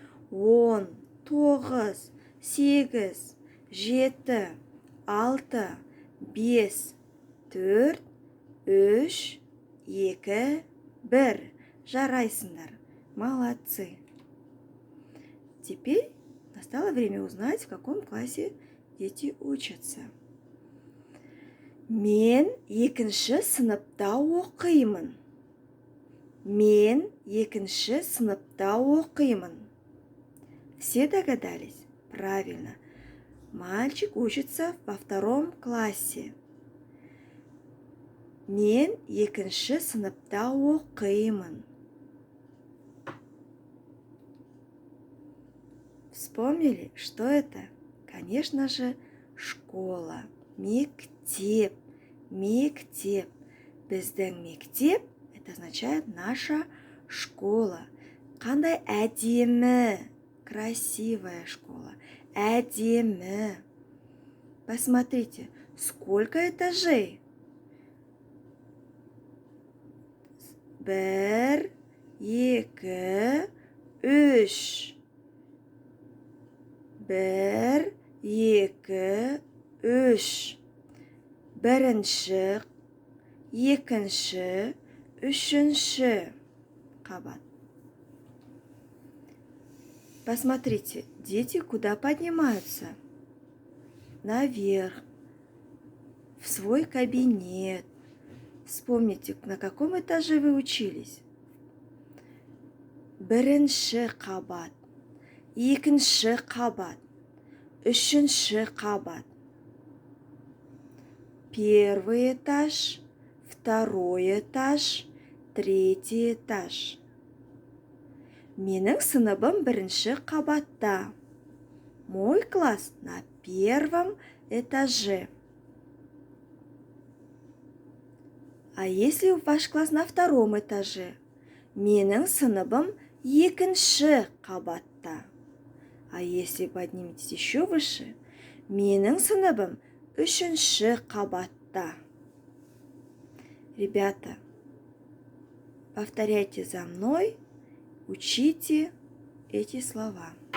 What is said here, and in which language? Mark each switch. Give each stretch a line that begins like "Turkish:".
Kazakh: 10, 9, 8, 7, 6, 5, 4, 3, 2, 1. Жарайсыңдар. Молодцы.
Russian: Теперь настало время узнать, в каком классе дети учатся.
Kazakh: Мен екінші сыныпта оқимын. Мен екінші сыныпта оқимын.
Russian: Все догадались? Правильно. Мальчик учится во втором классе.
Kazakh: Мен екінші сыныпта оқимын.
Russian: Вспомнили, что это? Конечно же, школа.
Kazakh: Мектеп. Мектеп.
Russian: Біздің мектеп, это означает наша школа.
Kazakh: Қандай әдемі, красивая школа.
Russian: Әдемі. Посмотрите, сколько этажей? 1, 2, 3. 1, 2, 3.
Kazakh: Бірінші, екінші, үшінші қабат.
Russian: Посмотрите, дети куда поднимаются? Наверх, в свой кабинет. Вспомните, на каком этаже вы учились?
Kazakh: Бірінші қабат, екінші қабат, үшінші қабат.
Russian: Первый этаж, второй этаж, третий этаж.
Kazakh: Менің сыныбым бірінші қабатта.
Russian: Мой класс на первом этаже. А если ваш класс на втором этаже?
Kazakh: Менің сыныбым екінші қабатта.
Russian: А если подниметесь еще выше?
Kazakh: Менің сыныбым үшінші қабатта.
Russian: Ребята, повторяйте за мной, учите эти слова.